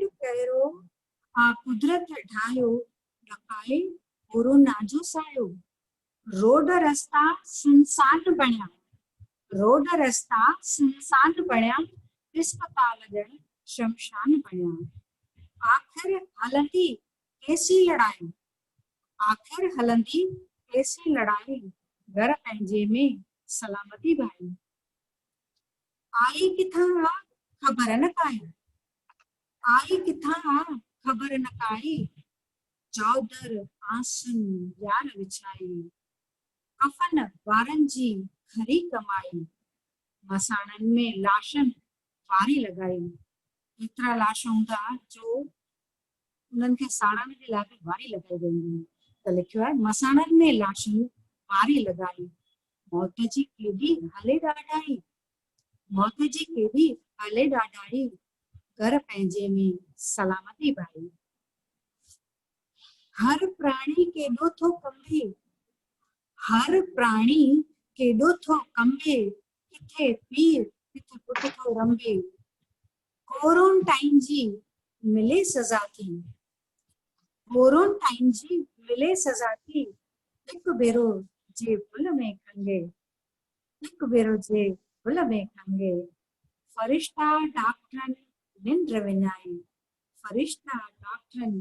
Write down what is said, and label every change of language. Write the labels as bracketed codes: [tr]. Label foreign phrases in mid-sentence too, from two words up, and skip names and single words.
[sd] कहिड़ो आ कुदरत ढायो, ढकाए कोरोना जो सायो, रोड रस्ता सुनसान बणिया, रोड रस्ता सुनसान बणिया, अस्पताल ॼण शमशान बणिया, आख़िर हलंदी कैसी लड़ाई, आख़िर हलंदी कैसी लड़ाई, घर पंहिंजे में सलामती भाई, आई किथां आ ख़बर न काई, आई किथां आ ख़बर न काई, चौधर आसन यार विछाई, कफन वारनि जी खरी कमाई, मसाणनि में लाशनि वारी लॻाई। एतिरा लाश हूंदा जो उन्हनि खे साड़ण जे लाइ बि वारी लॻाई वेंदी। त लिखियो आहे मसाणनि में लाशनि वारी लॻाई, मौत जी केॾी हले ॾाढाई, मौत जी केॾी हले ॾाढाई, घर पंहिंजे में सलामती भाई, हर प्राणी केॾो थो कंबे, हर प्राणी केॾो थो कंबे, किथे पीर किथे पुट थो रंबे, क्वारंटाइन जी मिले सज़ा थी, क्वारंटाइन जी मिले सज़ा थी, हिकु भेरो जे भुल में खंगे, हिकु भेरो जे भुल में खंगे, फरिश्ता डॉक्टरनि निंड विञाई, फरिश्ता डॉक्टरनि